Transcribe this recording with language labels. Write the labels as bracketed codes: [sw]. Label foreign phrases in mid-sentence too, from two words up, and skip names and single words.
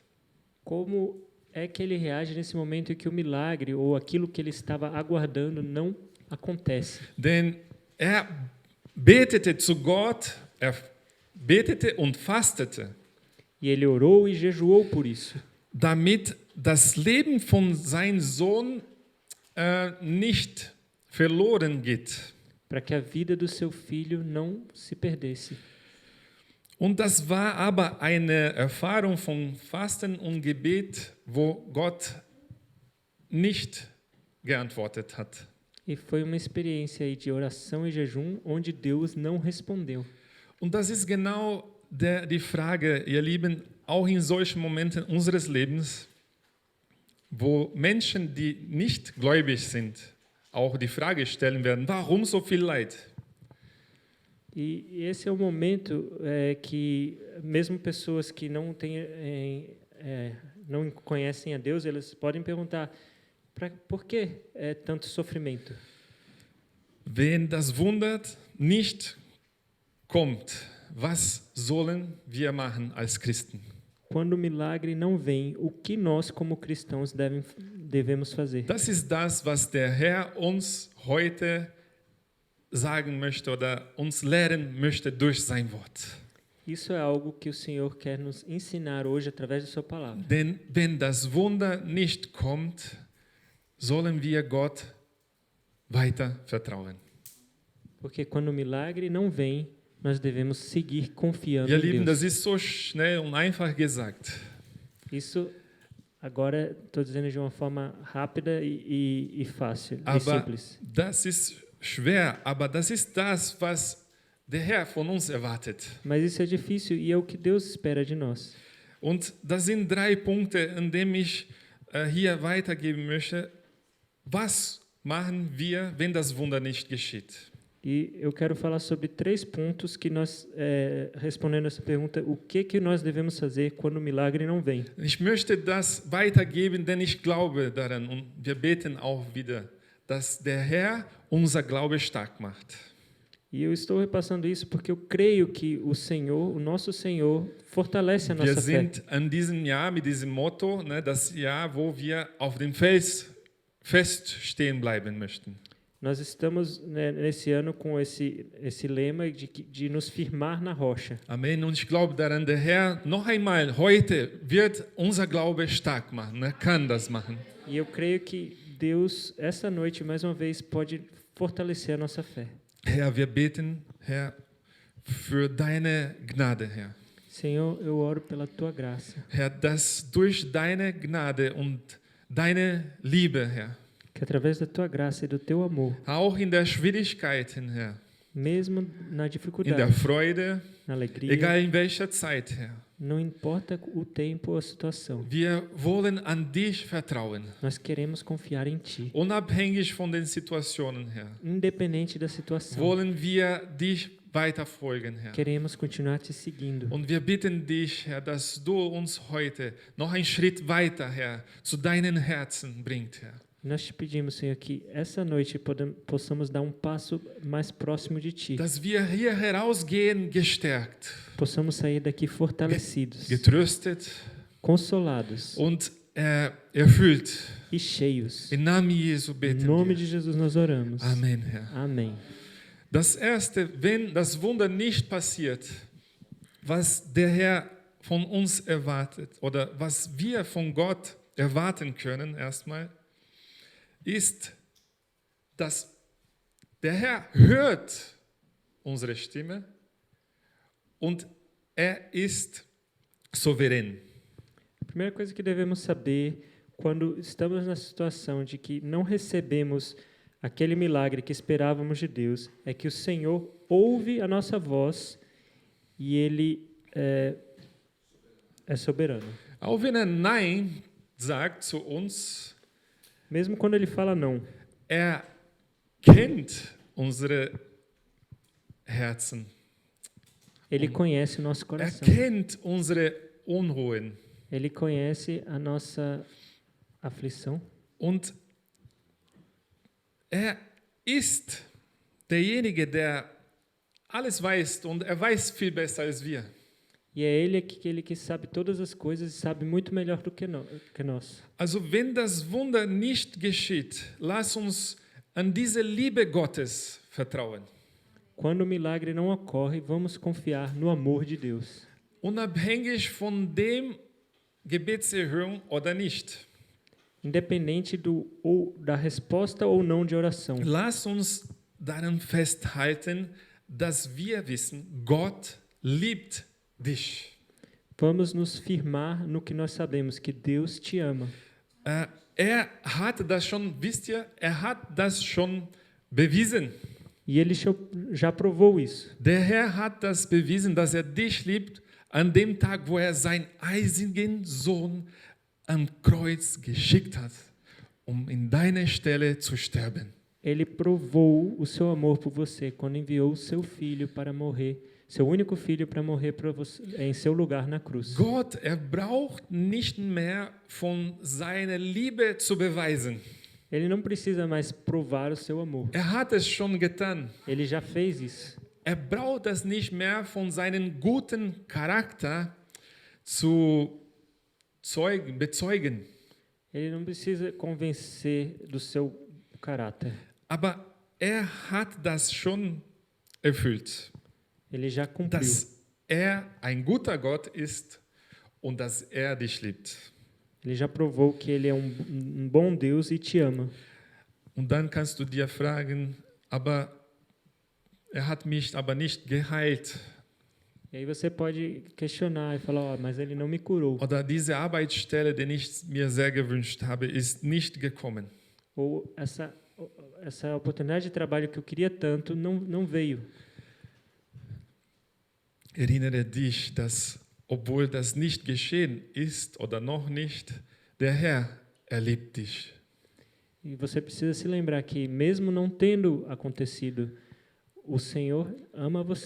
[pt] Como é que ele reage nesse momento em que o milagre ou aquilo que ele estava aguardando não acontece? [de] Denn er betete zu Gott, er betete und fastete, [pt] E ele orou e jejuou por isso, [de] damit das Leben von seinem Sohn nicht verloren geht. [pt] para que a vida do seu filho não se perdesse. [de] Und das war aber eine Erfahrung von Fasten und Gebet, wo Gott nicht geantwortet hat. [pt] E foi uma experiência aí de oração e jejum onde Deus não respondeu. [de] Und das ist genau die Frage, ihr Lieben, auch in solchen Momenten unseres Lebens, wo Menschen, die nicht gläubig sind, auch die Frage stellen werden, warum so viel Leid? [pt] E esse é o momento que mesmo pessoas que não conhecem a Deus, elas podem perguntar: por que tanto sofrimento? [de] Wenn das Wunder nicht kommt, was sollen wir machen als Christen? [pt] Quando o milagre não vem, o que nós como cristãos devemos fazer? [de] Das ist das, was der Herr uns heute sagen möchte oder uns lehren möchte durch sein Wort. [pt] Isso é algo que o Senhor quer nos ensinar hoje através da sua palavra. [de] Denn wenn das Wunder nicht kommt, sollen wir Gott weiter vertrauen. [pt] Porque quando o milagre não vem, nós devemos seguir confiando [de] Ihr [pt] em [de] Lieben, [pt] Deus. [de] das ist so schnell und einfach gesagt. [pt] Isso agora estou dizendo de uma forma rápida e fácil, e [de] Aber [pt] simples. [de] das ist schwer, aber das ist das, was der Herr von uns erwartet. [pt] Mas isso é difícil e é o que Deus espera de nós. [de] Und das sind 3 Punkte, in denen ich hier weitergeben möchte. Was machen wir, wenn das Wunder nicht geschieht? [pt] E eu quero falar sobre 3 pontos que nós, respondendo essa pergunta, o que nós devemos fazer quando o milagre não vem. [de] Ich möchte das weitergeben, denn ich glaube daran und wir beten auch wieder, dass der Herr unser Glaube stark macht. [pt] E eu estou repassando isso porque eu creio que o Senhor, o nosso Senhor, fortalece a [de] Wir [pt] nossa fé. [de] sind an diesem Jahr mit diesem Motto, das Jahr, wo wir auf dem Fels fest stehen bleiben möchten. [pt] Nós estamos nesse ano com esse lema de nos firmar na rocha. [de] Amen. Und ich glaube daran, der Herr noch einmal heute wird unser Glaube stark machen. Er kann das machen. [pt] E eu creio que Deus, essa noite, mais uma vez, pode fortalecer a nossa fé. [de] Herr, wir beten, Herr, für deine Gnade, Herr. [pt] Senhor, eu oro pela tua graça. [de] Herr, dass durch deine Gnade und deine Liebe, Herr, [pt] Que através da tua graça e do teu amor, [de] auch in der Schwierigkeiten, Herr, [pt] mesmo na [de] in der [pt] dificuldade, [de] Freude, [pt] na alegria, [de] egal in welcher Zeit, Herr, [pt] não importa o tempo ou a situação, [de] wir wollen an dich vertrauen, [pt] nós queremos confiar em ti. [de] unabhängig von den Situationen, Herr. [pt] Independente da situação, [de] Wollen wir dich weiterfolgen, Herr. [pt] queremos continuar te seguindo. [de] Und wir bitten dich, Herr, dass du uns heute noch einen Schritt weiter, Herr, zu deinen Herzen bringt, Herr. [pt] Nós te pedimos, Senhor, que essa noite possamos dar um passo mais próximo de ti. [de] Dass wir hier herausgehen gestärkt, [pt] Possamos sair daqui fortalecidos, [de] getröstet [pt] consolados [de] und erfüllt. [pt] e cheios. [de] Im Namen Jesu [pt] Em [de] beten [pt] nome [de] wir. [pt] de Jesus nós oramos. [de] Amen, Herr. [pt] Amém. [de] Das Erste, wenn das Wunder nicht passiert, was der Herr von uns erwartet oder was wir von Gott erwarten können, erstmal, ist, dass der Herr hört unsere Stimme und er ist souverän. [pt] A primeira coisa que devemos saber quando estamos na situação de que não recebemos aquele milagre que esperávamos de Deus é que o Senhor ouve a nossa voz e Ele é soberano. [de] Auch wenn er Nein sagt zu uns, [pt] Mesmo quando Ele fala não, [de] er kennt unsere Herzen. [pt] Ele conhece o nosso [de] Er [pt] coração. [de] kennt unsere Unruhen. [pt] Ele conhece a nossa aflição. [de] Und er ist derjenige, der alles weiß und er weiß viel besser als wir. [pt] E é Ele aquele que sabe todas as coisas e sabe muito melhor do que nós. [de] Also wenn das Wunder nicht geschieht, lass uns an diese Liebe Gottes vertrauen. [pt] Quando o milagre não ocorre, vamos confiar no amor de Deus. [de] Unabhängig von dem Gebetserhörung oder nicht. [pt] Independente da resposta ou não de oração. [de] Lass uns daran festhalten, dass wir wissen, Gott liebt dich. [pt] Vamos nos firmar no que nós sabemos, que Deus te ama. [de] Er hat das schon, wisst ihr, er hat das schon bewiesen. [pt] E Ele já provou isso. [de] Der Herr hat das bewiesen, dass er dich liebt, an dem Tag, wo er seinen einzigen Sohn am Kreuz geschickt hat, um in deiner Stelle zu sterben. [pt] Ele provou o seu amor por você quando enviou o seu filho para morrer, seu único filho para morrer para você, em seu lugar na cruz. [de] Gott, braucht nicht mehr von seiner Liebe zu beweisen. [pt] Ele não precisa mais provar o seu amor. [de] Hat es schon getan. [pt] Ele já fez isso. [de] Braucht es nicht mehr von seinem guten Charakter zu bezeugen. [pt] Ele não precisa convencer do seu caráter. [de] Aber hat das schon erfüllt. [pt] Ele já cumpriu. [de] Dass ein guter Gott ist und dass dich liebt. [pt] Ele já provou que Ele é um bom Deus e te ama. [de] Und dann kannst du dir fragen, aber hat mich aber nicht geheilt. [pt] E aí você pode questionar e falar, mas Ele não me curou. [de] Oder diese Arbeitsstelle, die ich mir sehr gewünscht habe, ist nicht gekommen. [pt] Ou essa oportunidade de trabalho que eu queria tanto não veio. [de] Erinnere dich, dass, obwohl das nicht geschehen ist oder noch nicht, der Herr liebt dich. [pt] E você precisa se lembrar que, mesmo não tendo acontecido, o Senhor ama você.